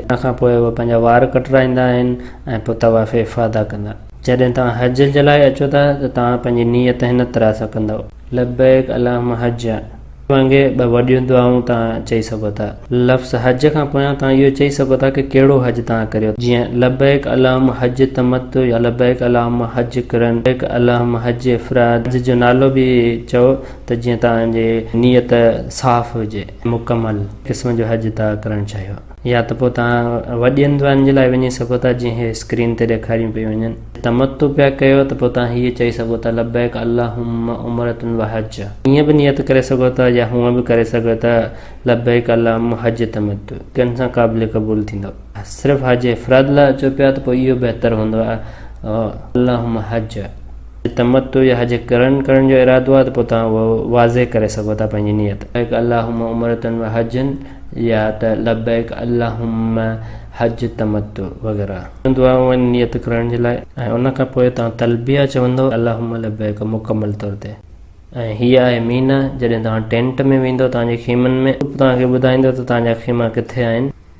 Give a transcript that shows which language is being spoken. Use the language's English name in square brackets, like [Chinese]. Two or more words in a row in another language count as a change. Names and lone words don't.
[Sindhi] उन खां पोइ उहे पंहिंजा वार कटराईंदा आहिनि ऐं पोइ तवाफ़ इफ़ादा कंदा। जॾहिं तव्हां हज जे लाइ अचो था त तव्हां पंहिंजी नियत हिन तरह सां कंदव, [Arabic] لبيك اللهم حجا [Sindhi] वांगुरु 2 वॾियूं दुआऊं तव्हां चई सघो था। लफ़्ज़ हज खां पोयां तव्हां इहो चई सघो था कि कहिड़ो हज तव्हां करियो, जीअं [Arabic] لبيك اللهم حج تمتع [Sindhi] या [Arabic] لبيك اللهم حج قران, لبيك اللهم حج إفراد. [Sindhi] हज जो नालो बि चओ त जीअं तव्हांजी नियत साफ़ हुजे, मुकमल क़िस्म जो हज तव्हां करणु चाहियो। या त पोइ तव्हां वॾियुनि दुआनि जे लाइ वञी सघो था, जीअं हे स्क्रीन ते ॾेखारियूं पई वञनि। तमत्तु पिया कयो त पोइ तव्हां हीअ चई सघो था [Arabic] لبيك اللهم عمرة و حجا. [Sindhi] ईअं बि नियत करे सघो था या हूअं बि करे सघो था [Arabic] لبيك اللهم حج تمتع, [Sindhi] किन सां क़ाबिल क़बूल थींदो। सिर्फ़ु हज इफ़राद लाइ अचो पिया त पोइ इहो बहितर हूंदो आहे [Arabic] اللهم حجا. [Sindhi] तमत्तु या हज करण जो इरादो आहे त पोइ तव्हां उहो वाज़े करे सघो था पंहिंजी नियत, [Arabic] اللهم عمرة و حجا [Sindhi] या त [Arabic] لبيك اللهم حج تمتع [Sindhi] वग़ैरह दुआऊं नियत करण जे लाइ। ऐं उन खां पोइ तव्हां तलबिया चवंदो [Arabic] اللهم لبيك [Sindhi] मुकमल तौर ते। ऐं हीअ आहे मीना। जॾहिं तव्हां टेंट में वेंदो तव्हांजे खीमनि में, तव्हांखे ॿुधाईंदो त तव्हांजा खीमा किथे आहिनि।